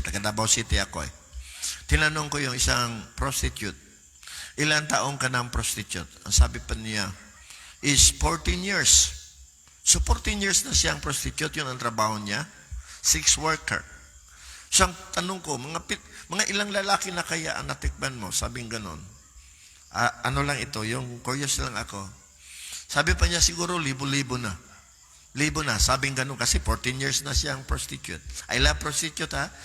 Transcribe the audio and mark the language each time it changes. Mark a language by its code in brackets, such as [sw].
[tl] Taga Davao City ako eh. Tinanong ko yung isang prostitute, ilan taong ka ng prostitute? Ang sabi pa niya, [en] is 14 years. [tl] So 14 years na siyang prostitute, yun ang trabaho niya. Sex worker. So ang tanong ko, mga ilang lalaki na kaya ang natikman mo? Sabing ganon. Ano lang ito, yung curious lang ako. Sabi pa niya, siguro libo-libo na. Libo na, sabing ganun kasi 14 years na siyang prostitute. [en] I love prostitute ha.